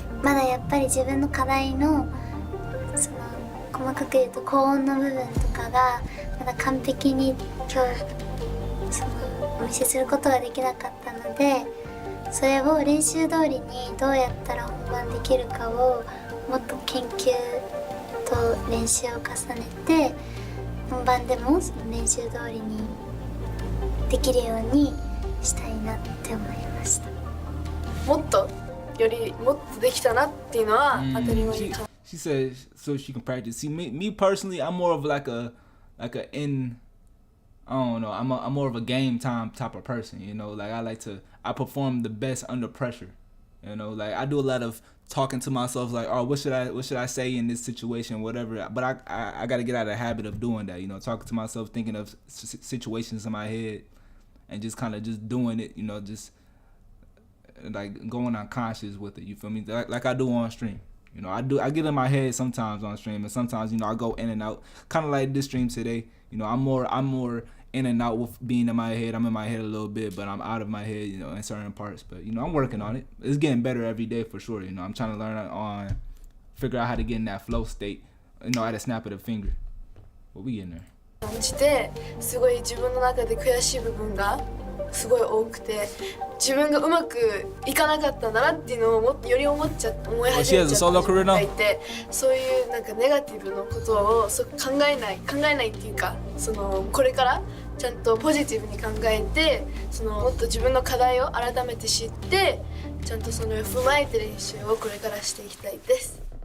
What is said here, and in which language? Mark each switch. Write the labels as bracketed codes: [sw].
[ja] まだやっぱり自分の課題のその細かく言うと高音の部分とかがまだ完璧に今日そのお見せすることができなかったので、それを練習通りにどうやったら本番できるかをもっと研究と練習を重ねて、本番でもその練習通りにできるようにしたいなって思いました。もっとよりもっとできたなっていうのは当たり前に。 [en] She said so she can practice. See, me personally, I'm more of like a I don't know. I'm more of a game time type of person. You know, like I perform the best under pressure. You know, like I do a lot of talking to myself, like, oh, what should I say in this situation, whatever. But I got to get out of the habit of doing that. You know, talking to myself, thinking of situations in my head, and just kind of just doing it. You know, just like going unconscious with it. You feel me? Like I do on stream. You know, I get in my head sometimes on stream, and sometimes, you know, I go in and out. Kind of like this stream today. You know, I'm more in and out with being in my head. I'm in my head a little bit, but I'm out of my head, you know, in certain parts. But, you know, I'm working on it. It's getting better every day for sure. You know, I'm trying to learn figure out how to get in that flow state, you know, at a snap of the finger. But we getting there. [ja] 感じですごい自分の中で悔しい部分がすごい多くて、自分がうまくいかなかったんだなっていうのをより思い始めちゃった自分がいて、そういうなんかネガティブなことを考えないっていうか、そのこれからちゃんとポジティブに考えて、そのもっと自分の課題を改めて知って、ちゃんとそれを踏まえて練習をこれからしていきたいです。